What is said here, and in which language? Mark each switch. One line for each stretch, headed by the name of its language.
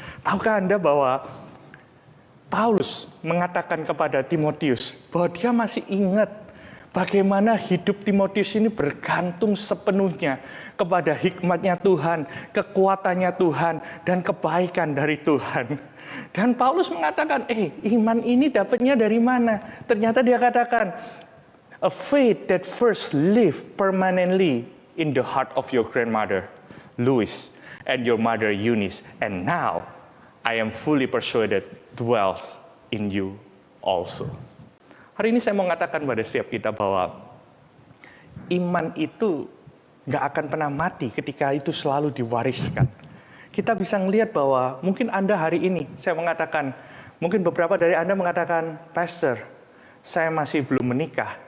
Indonesian: Tahukah Anda bahwa Paulus mengatakan kepada Timotius bahwa dia masih ingat bagaimana hidup Timotius ini bergantung sepenuhnya kepada hikmatnya Tuhan, kekuatannya Tuhan, dan kebaikan dari Tuhan. Dan Paulus mengatakan, iman ini dapatnya dari mana? Ternyata dia katakan,
English: a faith that first lived permanently in the heart of your grandmother, Louis, and your mother, Eunice. And now, I am fully persuaded dwells in you also.
Indonesian: Hari ini saya mau mengatakan pada setiap kita bahwa iman itu nggak akan pernah mati ketika itu selalu diwariskan. Kita bisa melihat bahwa mungkin Anda hari ini, saya mengatakan, mungkin beberapa dari Anda mengatakan, Pastor, saya masih belum menikah.